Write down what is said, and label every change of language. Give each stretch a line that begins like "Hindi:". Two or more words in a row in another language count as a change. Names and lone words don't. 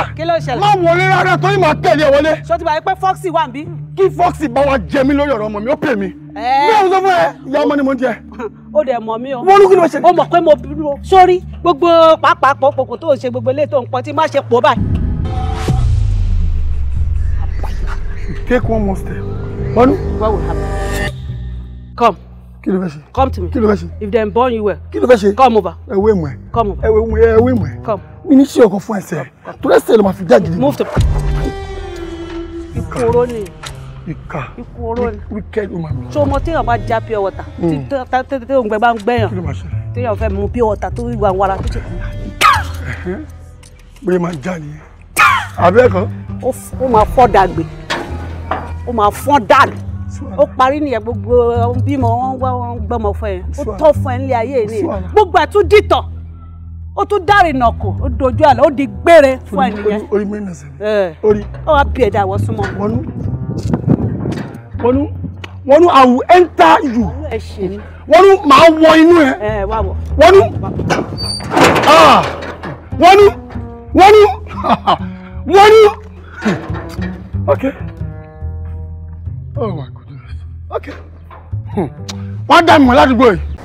Yoruba: Kí ló ṣẹlẹ̀? Má wọlé rárá torí màá tẹ̀lé ẹ wọlé. Ṣé o ti bá yẹ pé Foxy wà níbí? Kí Foxy bá wa jẹ mí lórí ọ̀rọ̀ ọmọ mi ó pè mí. Bí àwọn sọ fún ẹ ìyá ọmọ ni mo ń jẹ. Ó dẹ̀ mọ̀ mí o. Wọ́n ní kí ló ṣe? Ó mọ̀ pé mo bínú o. Sórí gbogbo pàápàá pòpò tó ń ṣe gbogbo ilé tó ń pọ̀ tí má ṣe pò báyìí.
English: Take one more step. What will happen? Come.
Yoruba: Kí ló fẹ́ ṣe?
English: Come to me.
Yoruba: Kí ló fẹ́ ṣe?
English: If they born you well.
Yoruba: Kí ló fẹ́ ṣe?
English: Come over.
Yoruba: Ẹ̀wé mu ẹ̀.
English: Come over.
Yoruba: Ẹ̀wé mu ẹ̀.
English: Come.
Yoruba: Mi ní ṣe ọkọ̀ fún ẹsẹ̀. Tó lẹ́sẹ̀ ló máa fi já gidi.
English: Move to.
Yoruba: Ikú oró ni. Ìkà. Ikú oró ni.
English: Wicked woman.
Yoruba: So mo téèyàn bá já
English: pure water.
Yoruba: Tí òǹgbẹ bá ń gbẹ̀yàn. Kí ló máa ṣe? Téèyàn fẹ́ mu
English: pure water
Yoruba: tó wà wàrà tó ṣe. Bóyá máa já nìyẹn. Àbẹ́ẹ̀kọ́. Ó máa fọ́ dàgbé. Ó máa fọ́n dànù. Ó parí nìyẹn gbogbo bímọ wọn gbọmọ fún ẹ. Ó tọ́ fún ẹ nílé ayé nìyẹn. Gbogbo ẹ̀ tún dìtọ̀. Ó tún dárì nàkó. Ó dojú àlọ́. Ó di gbére fún ẹ nìyẹn. Orí mi nà sẹ́yìn. Orí. Ó wá bí ẹ̀dá àwọn súnmọ́. Wọnú
English: I will enter you.
Yoruba: Ẹ ṣe ni. Wọnú màá wọ inú ẹ. Wá wọ. Wọnú. Wọnú.
English: Okay. Oh my goodness. Okay.
Yoruba: Wọ́n dá mi mọ̀ ládùúgbò yìí.